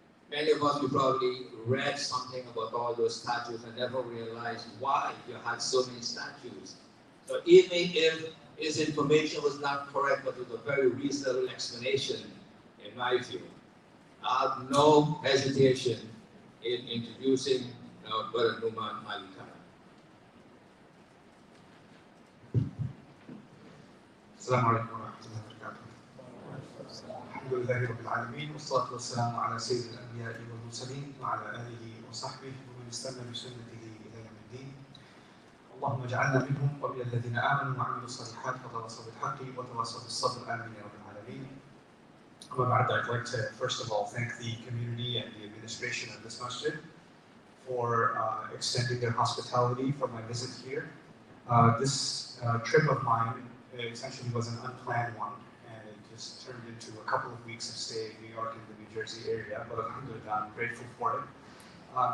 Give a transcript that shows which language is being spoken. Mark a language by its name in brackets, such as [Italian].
[English] Many of us, we probably read something about all those statues and never realized why you had so many statues. So even if his information was not correct, but it was a very reasonable explanation, in my view, I have no hesitation in introducing Brother Nouman Ali Khan. [Arabic] السلام عليكم ورحمة الله وبركاته. الحمد لله رب العالمين والصلاة والسلام على سيد الأنبياء والمرسلين وعلى آله وصحبه ومن استنى بسنته إلى يوم الدين. اللهم اجعلنا منهم ومن الذين آمنوا وعملوا الصالحات وتواصوا بالحق وتواصوا بالصبر آمين يا رب العالمين. [English] I'd like to first of all thank the community and the administration of this masjid for extending their hospitality for my visit here. This trip of mine essentially was an unplanned one, and it just turned into a couple of weeks of stay in New York and the New Jersey area, but alhamdulillah, I'm grateful for it.